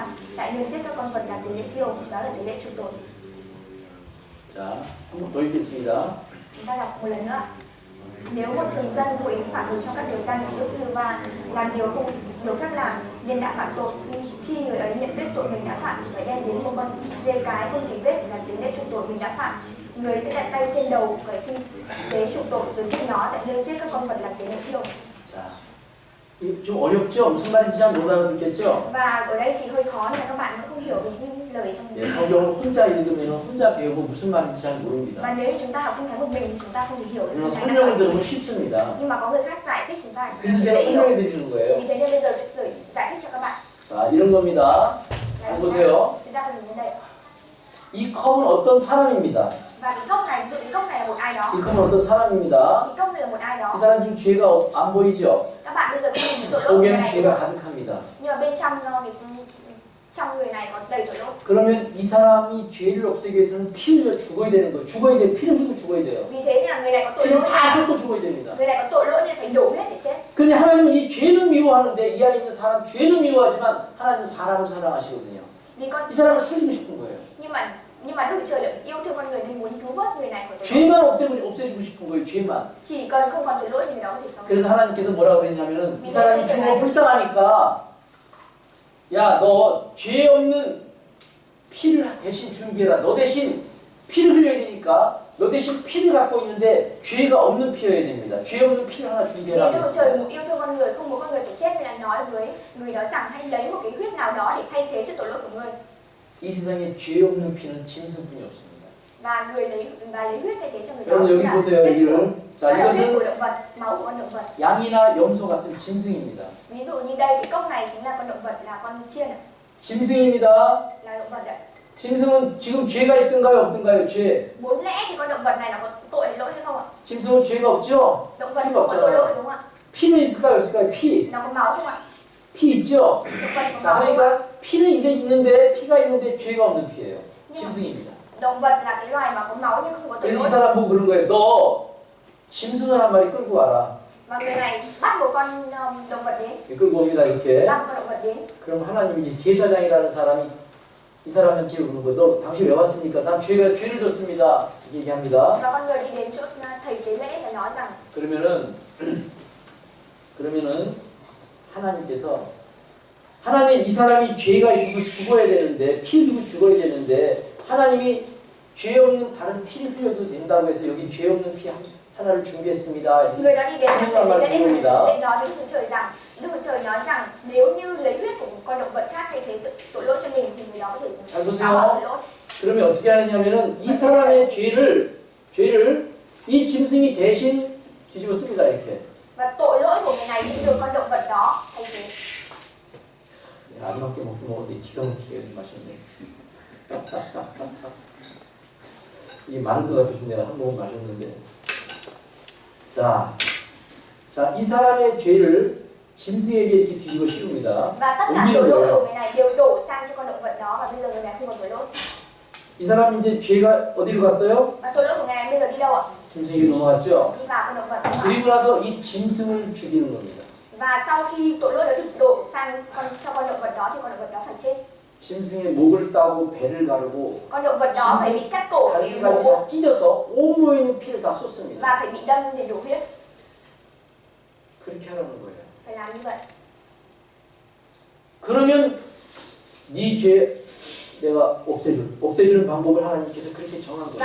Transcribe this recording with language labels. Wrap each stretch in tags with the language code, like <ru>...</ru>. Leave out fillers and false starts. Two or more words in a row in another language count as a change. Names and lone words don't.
<vi>Tại nơi giết các con vật làm tế lễ thiêu, đó là tế lễ chuộc tội.</vi> <ko>자, 한 번 더 읽겠습니다.</ko> <vi>Chúng ta đọc một lần nữa. Nếu một thường dân vô ý phạm một trong các điều răn của Đức Giê-hô-va làm điều khác làm nên đã phạm tội, nhưng khi người ấy nhận biết tội mình đã phạm thì phải đem đến một con dê cái không tì vết để làm tế lễ chuộc tội mình đã phạm. Người sẽ đặt tay trên đầu khởi sinh tế chuộc tội rồi giết nó tại nơi giết các con vật làm tế lễ thiêu.</vi> <ko>자, 좀 어렵죠? 무슨 말인지 잘 못 알아듣겠죠?</ko> <vi>Và ở đây thì hơi khó nên là các bạn cũng không hiểu được những lời trong</vi> <ko>네, 성경을 혼자 읽으면 혼자 배우고 무슨 말인지 잘 모릅니다.</ko> <vi>và nếu như chúng ta học kinh thánh một mình thì chúng ta không thể hiểu được</vi> <ko>그러나</ko> <vi>kinh thánh</vi> <ko>설명을</ko> <vi>là</vi> <ko>들으면 쉽습니다.</ko> <vi>nhưng mà có người khác giải thích chúng ta</vi> <ko>그래서 제가</ko> <vi>dễ hiểu.</vi> <ko>설명해 드리는 거예요.</ko> <vi>Vì thế nên bây giờ tôi giải thích cho các bạn.</vi> <ko>자, 이런 겁니다. 잘 보세요.</ko> <vi>Chúng ta cùng nhìn đây.</vi> <ko>이 컵은 어떤 사람입니다.</ko> <vi>Và cái cốc này, ví dụ cái cốc này là một ai đó.</vi> <ko>이 컵은 어떤 사람입니다.</ko> <vi>Cái cốc này là một ai</vi> <ko>이</ko> <vi>đó.</vi> <ko>사람 지금 죄가 안 보이죠?</ko> <vi>Các bạn bây giờ có nhìn thấy tội lỗi của người</vi> <ko>속에는</ko> <vi>này</vi> <ko>죄가 가득합니다.</ko> <vi>nhưng mà bên trong trong người này có đầy tội lỗi.</vi> <ko>그러면 이 사람이 죄를 없애기 위해서는 피 흘려 죽어야 되는 거예요. 죽어야 돼. 피를 흘리고 죽어야 돼요.</ko> <vi>Vì thế nên là người này có tội</vi> <ko>피를</ko> <vi>lỗi.</vi> <ko>다 쏟고 죽어야 됩니다.</ko> <vi>Người này có tội lỗi nên phải đổ huyết để chết.</vi> <ko>근데 하나님은 이 죄는 미워하는데 이 안에 있는 사람 죄는 미워하지만 하나님은 사람을 사랑하시거든요.</ko> <vi>Vì con</vi> <ko>이 사람을 살리고 싶은 거예요.</ko> <vi>nhưng mà Đức Chúa Trời lại yêu thương con người nên muốn cứu vớt người này khỏi tội lỗi.</vi> <ko>죄만 없애주고 싶은 거예요. 죄만.</ko> <vi>Chỉ cần không còn tội lỗi thì người đó có thể sống.</vi> <ko>그래서 하나님께서 뭐라고 그랬냐면은 이 사람이 죽으면 불쌍하니까 야, 너 죄 없는 피를 대신 준비해라. 너 대신 피를 흘려야 되니까 너 대신 피를 갖고 있는데 죄가 없는 피여야 됩니다. 죄 없는 피를 하나</ko> <vi>Vì</vi> <ko>준비해라.</ko> <vi>Đức Chúa Trời yêu thương con người, không muốn con người phải chết nên là nói với người đó rằng hãy lấy một cái huyết nào đó để thay thế sự tội lỗi của người.</vi> <ko>이 세상에 죄 없는 피는 짐승뿐이 없습니다.</ko> <vi>Và lấy huyết thay thế cho người đó.</vi> <ko>여러분 여기 보세요. 여기를. 자,</ko> <vi>huyết của</vi> <ko>이것은</ko> <vi>động vật, máu của con động vật.</vi> <ko>양이나 염소 같은 짐승입니다.</ko> <vi>Ví dụ như đây cái cốc này chính là con động vật, là con chiên,</vi> <ko>짐승입니다.</ko> <vi>là động vật đấy.</vi> <ko>짐승은 지금 죄가 있든가요, 없든가요? 죄.</ko> <vi>Vốn lẽ thì con động vật này nó có tội lỗi hay không ạ?</vi> <ko>짐승은 죄가 없죠?</ko> <vi>Động vật</vi> <ko>피가</ko> <vi>không có tội lỗi</vi> <ko>없잖아요.</ko> <vi>đúng không ạ?</vi> <ko>피는 있을까요, 없을까요? 피.</ko> <vi>Nó có máu không ạ?</vi> <ko>피 있죠?</ko> <vi>Động vật có</vi> <ko>자,</ko> <vi>máu không ạ?</vi> <ko>그러니까 피는 있는데 피가 있는데 죄가 없는 피예요.</ko> <vi>Nhưng</vi> <ko>짐승입니다.</ko> <vi>động vật là cái loài mà có máu nhưng không có tội</vi> <ko>그래서 이</ko> <vi>lỗi.</vi> <ko>사람 보고 그런 거예요. 너 짐승을 한 마리 끌고 와라.</ko> <vi>Và người này bắt một con động vật đến,</vi> <ko>끌고 옵니다. 이렇게.</ko> <vi>bắt một con động vật đến.</vi> <ko>그럼 하나님이 이제 제사장이라는 사람이 이 사람한테 그러는 거예요. 너 당신 왜 왔습니까? 난 죄를 졌습니다. 이렇게 얘기합니다.</ko> <vi>Và con người đi đến chỗ thầy tế lễ và nói rằng</vi> <ko>그러면은 하나님 이 사람이 죄가 있어서 죽어야 되는데 피 흘리고 죽어야 되는데 하나님이 죄 없는 다른 피를 흘려도 된다고 해서 여기 죄 없는 피 하나를 준비했습니다.</ko> <vi>người đó đi đến thầy tế lễ để</vi> <ko>합니다.</ko> <vi>nói với Đức Chúa Trời rằng Đức Chúa Trời nói rằng nếu như lấy huyết của một con động vật khác thay thế tội lỗi cho mình thì người đó có thể xóa bỏ tội lỗi.</vi> <ko>그러면 어떻게 하느냐면은 이 사람의 죄를 이 짐승이 대신 뒤집어 씁니다. 이렇게.</ko> <vi>Và tội lỗi của người này sẽ được con động vật đó thay thế.</vi> <ko>아름답게 먹는데 기가 막히게 마셨네. 이게 많은 것 같아서 내가 한 모금 마셨는데. 자, 이 사람의 죄를 짐승에게 이렇게 뒤집어 씌웁니다.</ko> <vi>Và tất cả tội lỗi của người này đều đổ sang cho con động vật đó và bây giờ người này không còn tội lỗi.</vi> <ko>이 사람이 이제 죄가 어디로 갔어요?</ko> <vi>Và tội lỗi của người này bây giờ đi đâu ạ?</vi> <ko>짐승에게 넘어갔죠.</ko> <vi>Đi vào con động vật.</vi> <ko>그리고 나서 이 짐승을 죽이는 겁니다.</ko> <vi>Và sau khi tội lỗi đã được đổ sang cho con động vật đó thì con động vật đó phải chết.</vi> <ko>짐승의 목을 따고 배를 가르고</ko> <vi>Con động vật đó phải bị cắt cổ, bị</vi> <ko>다리까지</ko> <vi>mổ</vi> <ko>다 찢어서 온몸에 있는 피를 다 쏟습니다.</ko> <vi>và phải bị đâm để đổ huyết.</vi> <ko>그렇게 하라는 거예요.</ko> <vi>Phải làm như vậy.</vi> <ko>그러면 네 죄 내가 없애주는 방법을 하나님께서 그렇게 정한 거예요.</ko>